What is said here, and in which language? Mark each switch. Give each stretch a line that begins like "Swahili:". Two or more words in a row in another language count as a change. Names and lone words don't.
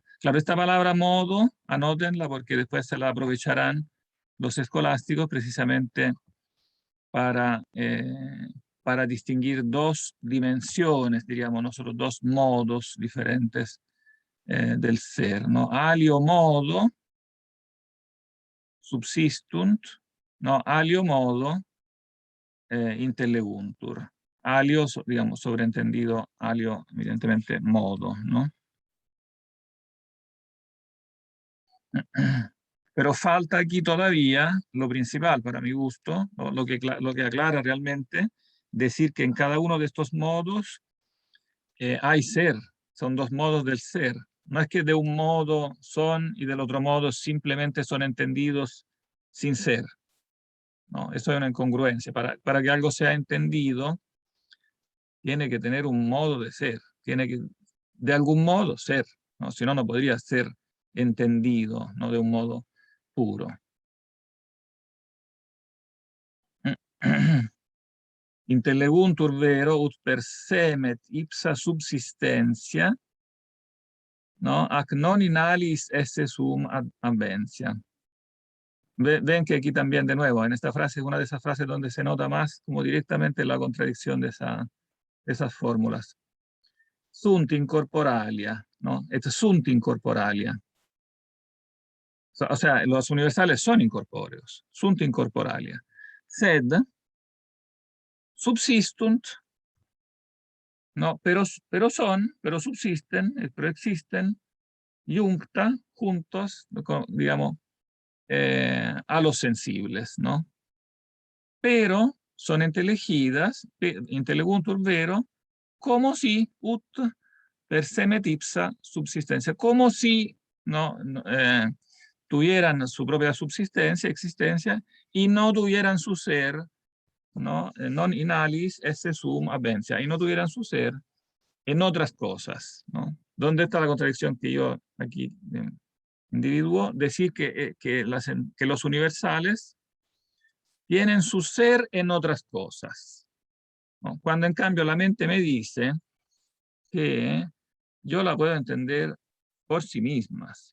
Spanish: Claro, esta palabra modo, anótenla porque después se la aprovecharán los escolásticos precisamente para distinguir dos dimensiones, diríamos nosotros, dos modos diferentes del ser, ¿no?
Latin: Alio modo subsistunt, ¿no? Alio modo intelleguntur.
Spanish: Alio, digamos, sobreentendido, alio, evidentemente, modo, ¿no? Pero falta aquí todavía lo principal para mi gusto, lo que aclara realmente, decir que en cada uno de estos modos hay ser, son dos modos del ser. No es que de un modo son y del otro modo simplemente son entendidos sin ser. No, eso es una incongruencia. Para que algo sea entendido, tiene que tener un modo de ser, tiene que de algún modo ser, ¿no? Si no, no podría ser entendido, ¿no?, de un modo puro.
Latin: Intelleguntur vero ut persemet ipsa subsistentia, ¿no?, ac non in alis esse sum adventia.
Spanish: Ven que aquí también, de nuevo, en esta frase es una de esas frases donde se nota más como directamente la contradicción de esas fórmulas.
Latin: Sunt incorporalia, ¿no? Et sunt incorporalia.
Spanish: O sea, los universales son incorpóreos,
Latin: sunt incorporalia. Sed subsistunt,
Spanish: no, pero subsisten, pero existen, iuncta, juntos, digamos, a los sensibles, ¿no? Pero son inteligidas,
Latin: inteleguntur vero,
Spanish: como si
Latin: ut per se metipsa subsistencia,
Spanish: como si tuvieran su propia subsistencia, existencia, y no tuvieran su ser, ¿no?
Latin: Non in alis esse sum habencia,
Spanish: y no tuvieran su ser en otras cosas, ¿no? ¿Dónde está la contradicción que yo aquí individuo? Decir que los universales tienen su ser en otras cosas, ¿no? Cuando en cambio la mente me dice que yo la puedo entender por sí mismas.